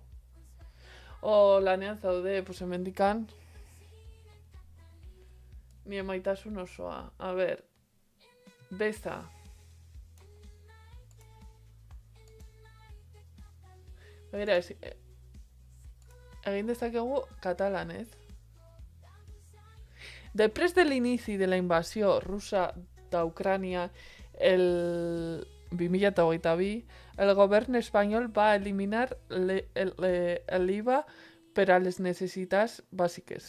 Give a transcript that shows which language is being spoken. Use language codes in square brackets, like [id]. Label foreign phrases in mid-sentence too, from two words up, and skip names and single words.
[eu] Lanean zaude, pues hemendikan, nire maitasun osoa. A ber, beza. Begira, egin dezakegu katalanez. [ca] Després de l'inici de la invasió russa d'Ucrània el 2022, el govern espanyol va eliminar l'IVA per a les necessitats bàsiques.